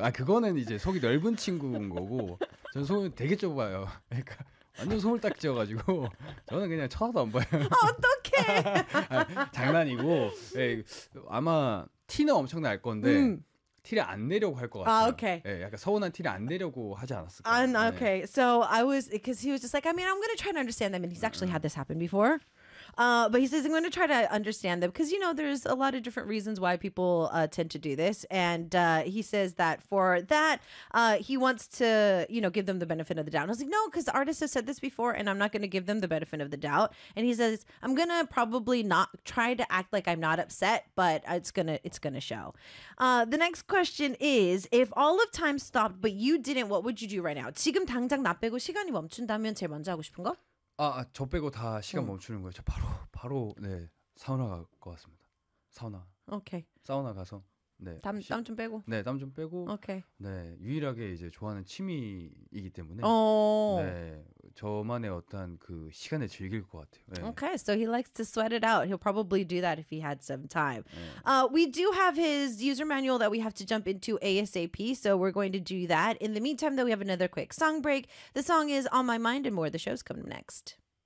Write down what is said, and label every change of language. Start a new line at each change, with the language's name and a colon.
Korean: 아 그거는 이제 속이 넓은 친구인 거고 저는 속이 되게 좁아요. 그러니까 완전 손을 딱 쥐어가지고 저는 그냥 쳐다도 안 봐요. 어떡해. 아, 장난이고 네, 아마 티는 엄청 날 건데 티를 안 내려고 할 것 같아요. 아, 오케이. 네, 약간 서운한 티를 안 내려고 하지 않았을까.
English: Okay. So I was, because he was just like, I mean, I'm going to try to understand them. And he's actually had this happen before. But he says, I'm going to try to understand them. Because, you know, there's a lot of different reasons why people tend to do this. And he says that for that, he wants to, you know, give them the benefit of the doubt. And I was like, no, because artists have said this before, and I'm not going to give them the benefit of the doubt. And he says, I'm going to probably not try to act like I'm not upset, but it's gonna show. The next question is, if all of time stopped, but you didn't, what would you do right now?
Korean: 지금 당장 나 빼고 시간이 멈춘다면 제일 먼저 하고 싶은 거? 아, 저 빼고 다 시간 멈추는 거예요. 저 바로 네 사우나 갈 것 같습니다. 사우나. 오케이. 사우나 가서 네 땀 좀 빼고. 네, 땀 좀 빼고. 오케이. 네, 유일하게 이제 좋아하는 취미이기 때문에. 오. 네, 저만의 어떤 그 시간을 즐길 것 같아요. 네.
English: Okay, so he likes to sweat it out. He'll probably do that if he had some time.
Korean: 네.
English: We do have his user manual that we have to jump into ASAP, so we're going to do that. In the meantime, though, we have another quick song break. The song is On My Mind and More. The show's coming next.